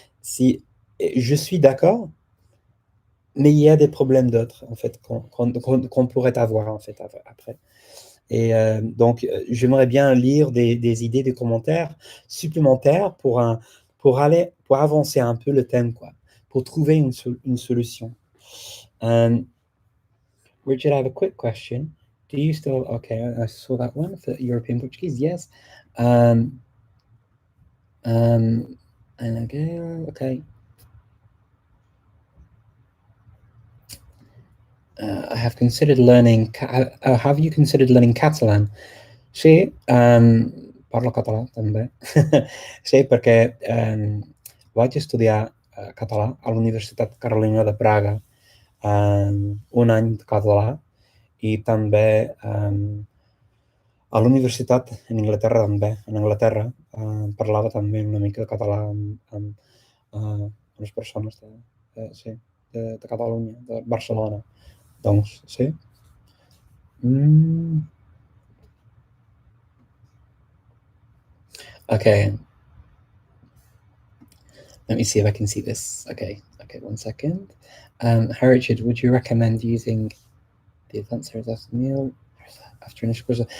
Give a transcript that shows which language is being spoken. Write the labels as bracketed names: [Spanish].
[French] Si je suis d'accord, mais il y a des problèmes d'autres, en fait, qu'on pourrait avoir, en fait, après. Et donc, j'aimerais bien lire des idées, des commentaires supplémentaires pour avancer un peu le thème, quoi, pour trouver une solution. [English] Richard, I have a quick question. Do you still, okay, I saw that one for European Portuguese, yes. Um, and again, okay. I have considered learning, have you considered learning Catalan? [Catalan] Sì, parlo català també. Sí, perquè vaig estudiar català a la Universitat Carolina de Praga, un any de català, i també All'universitat in Inghilterra també, en Anglaterra, parlava també una mica de català amb unes persones sí, de Catalunya, de Barcelona. Doncs, sí. [English] Mm, okay, let me see if I can see this. Okay, 1 second. Hi Richard, would you recommend using the advanced series after the meal after initial course?